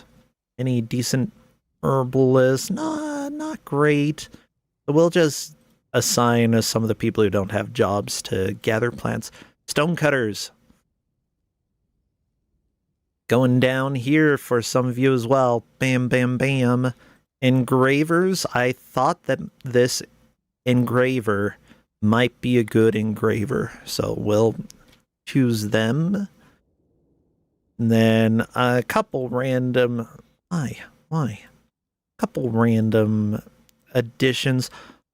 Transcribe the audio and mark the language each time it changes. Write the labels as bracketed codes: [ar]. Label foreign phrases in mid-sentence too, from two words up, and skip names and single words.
[en] Any decent herbalists? Nah, not great. But we'll just assign some of the people who don't have jobs to gather plants. Stonecutters. Going down here for some of you as well. Bam, bam, bam. Engravers. I thought that this engraver might be a good engraver, so we'll choose them. And then a couple random... Why? Couple random additions.